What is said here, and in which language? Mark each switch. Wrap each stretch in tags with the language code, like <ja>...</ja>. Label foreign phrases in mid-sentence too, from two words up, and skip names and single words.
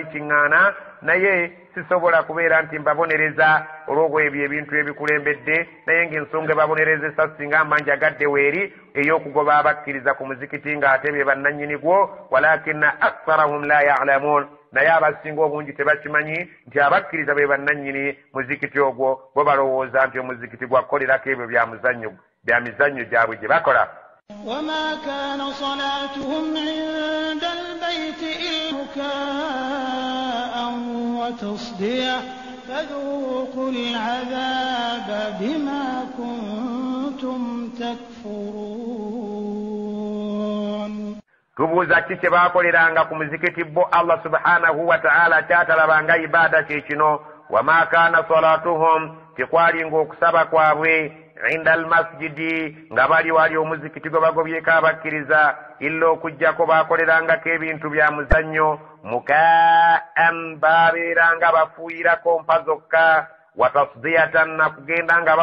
<lg>kiŋŋaana naye sisobola kubeera nti mbabonereza olw'obwo ebyo ebintu ebikulembedde naye ng'ensonga ebabonerezesa singa manja gadde weeri ey'okugoba abakkiriza ku muzikiti ng'ate be bannannyini gwo</lg> <ar>ولكن أكثرهم لا يعلمون</ar> <lg>naye abasinga obungi tebakimanyi nti abakkiriza be bannannyini muzikiti ogwo bo balowooza nti omuzikiti gwakkolerako ebyo bya mizannyo gyabwe gye bakola</lg> <ar>وما كان صلاتهم عند البيت إلا بكاء وتصدية فذوقوا العذاب بما كنتم تكفرون</ar> <lg>tubuuza ki kye baakoleranga ku muzikiti bo</lg> <ar>الله سبحانه وتعالى</ar> <lg>kyatalabanga ibaada kye kino</lg> <ar>وما كان صلاتهم</ar> <lg>tekwalinga okusaba kwabwe</lg> <ar>عند المسجد</ar> <lg>nga bali wali omuzikiti gwe bagobyeko abakkiriza illa okuggyako baakolerangako ebintu bya muzannyo mukaan baabeeranga bafuuyirako mpa zokka watasdiyatan nakugenda nga</lg>